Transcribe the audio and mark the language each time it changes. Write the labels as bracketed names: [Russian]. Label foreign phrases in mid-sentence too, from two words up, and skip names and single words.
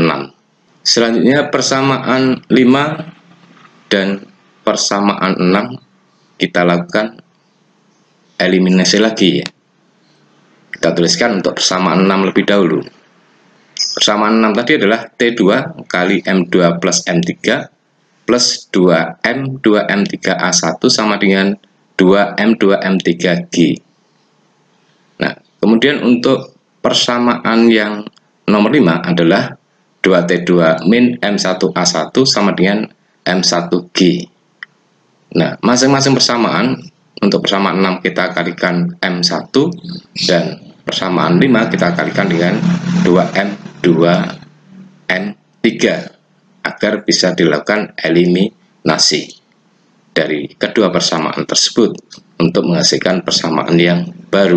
[Indonesian] Selanjutnya persamaan 5 dan persamaan 6 kita lakukan eliminasi lagi ya. Kita tuliskan untuk persamaan 6 lebih dahulu. Persamaan 6 tadi adalah T2 kali M2 plus M3 plus 2M 2M3A1 sama dengan 2M 2M3G. Nah, kemudian untuk persamaan yang nomor 5 adalah 2T2 min M1A1 sama dengan M1G. Nah, masing-masing persamaan, untuk persamaan 6 kita kalikan M1, dan persamaan 5 kita kalikan dengan 2M 2M3 agar bisa dilakukan eliminasi dari kedua persamaan tersebut untuk menghasilkan persamaan yang baru.